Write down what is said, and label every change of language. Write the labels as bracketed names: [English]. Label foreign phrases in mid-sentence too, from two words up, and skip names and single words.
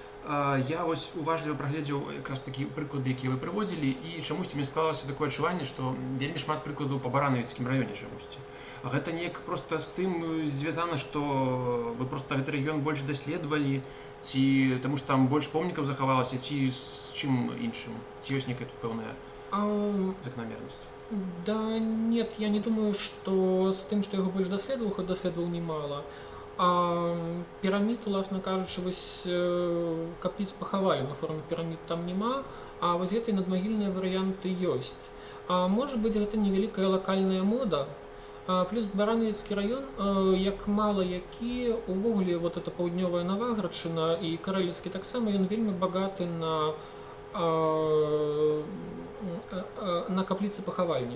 [Belarusian] Я вось уважліва прагледзеў якраз такі прыклады, якія вы прыводзілі, і чамусьці мне склалася такое адчуванне, што вельмі шмат прыкладаў па баранавіцкім раёне чамусьці. Гэта неяк проста з тым звязана, што вы проста гэты рэгіён больш даследавалі, ці таму што там больш помнікаў захавалася, ці з чым іншым, ці ёсць некая тут пэўная закономернасць? [Russian] Да нет, я не думаю, что с [Belarusian] тым, што яго больш даследаваў, хоць даследаваў немало. А пірамід, уласна кажучы, вось капліц пахавалі на форме пірамід там няма, а вось гэтай надмагільныя варыянты ёсць. А можа быць, гэта невялікая лакальная мода. Плюс Баранавіцкі раён, як мала які, увогуле [Russian] вот эта [Belarusian] паўднёвая Наваградчына і Карэльскі таксама, ён вельмі багаты на капліцы пахавальні.